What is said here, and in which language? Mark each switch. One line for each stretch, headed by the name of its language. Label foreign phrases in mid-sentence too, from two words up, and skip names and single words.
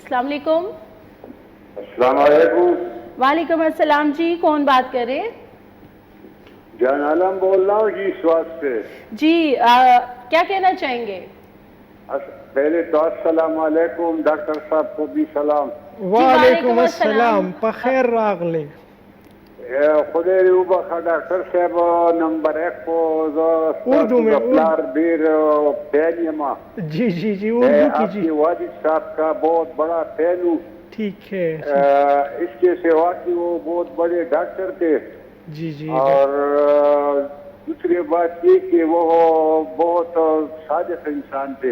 Arabic: السلام علیکم۔ السلام علیکم۔ وعلیکم السلام
Urdu: جی، کون بات کر رہے ہیں؟ جان عالم بول رہا ہوں جی سوات سے۔ جی کیا کہنا چاہیں گے؟ پہلے تو
Arabic: السلام علیکم،
Urdu: ڈاکٹر صاحب کو بھی سلام۔
Arabic: وعلیکم السلام،
Pashto: بخیر راغلی۔ خدای دې وبخښه ډاکټر صاحب،
Urdu: نمبر 1 کو اردو میں
Pashto: پلار ډیر فین یم۔
Urdu: جی جی جی، میں اردو آپ کے والد صاحب کا بہت بڑا فین ہوں۔ ٹھیک ہے۔ اس کے سوا کہ وہ بہت بڑے ڈاکٹر تھے، جی جی، اور دوسری بات یہ کہ وہ بہت صادق انسان تھے۔